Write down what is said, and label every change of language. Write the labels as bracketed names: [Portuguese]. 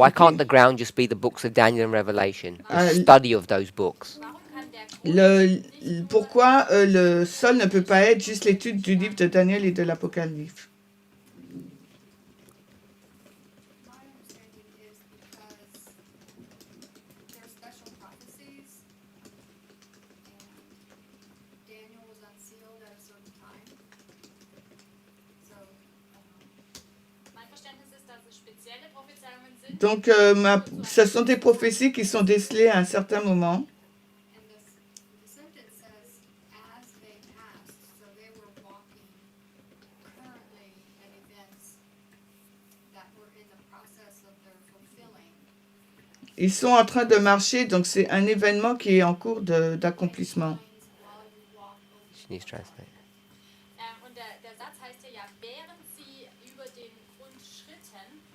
[English] Why can't the ground just be the books of Daniel and Revelation? The study of those books. [German] warum kann der Grund [French] Pourquoi le sol ne peut pas être juste l'étude du livre de Daniel et de l'Apocalypse? [English] My understanding is because there are special prophecies, and Daniel was unsealed at a certain time. So, [German] mein Verständnis ist, dass es spezielle Prophezeiungen sind, [French] Donc, ce sont des prophéties qui sont décelées à un certain moment. [English] and the sentence says, as they passed, so they were walking currently at events that were in the process of their fulfilling. [French] Ils sont en train de marcher, donc c'est un événement qui est en cours d'accomplissement. [English] While you walk over She needs to translate. [German] und der Satz heißt ja, während sie über den Grund schritten,